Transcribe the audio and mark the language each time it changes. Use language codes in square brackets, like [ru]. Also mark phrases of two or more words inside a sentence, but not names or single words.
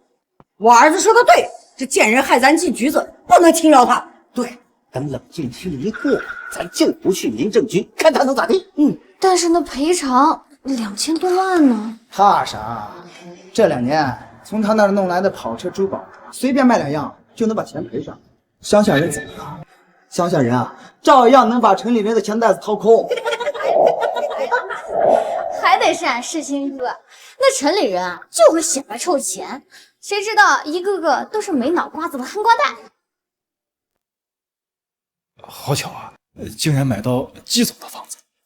[zh] 我兒子說的對，這賤人害咱進局子，不能輕饒他。對，等冷靜期一過，咱就不去民政局，看他能咋地。但是那賠償2000多萬呢？怕啥？這2年從他那兒弄來的跑車、珠寶，隨便賣2樣就能把錢賠上。鄉下人怎麼了？鄉下人啊，照樣能把城裡人的錢袋子掏空。還得是俺世新哥，那城裡人啊就會显摆臭錢，誰知道一個個都是沒腦瓜子的憨瓜蛋。好巧啊，竟然買到季總的房子。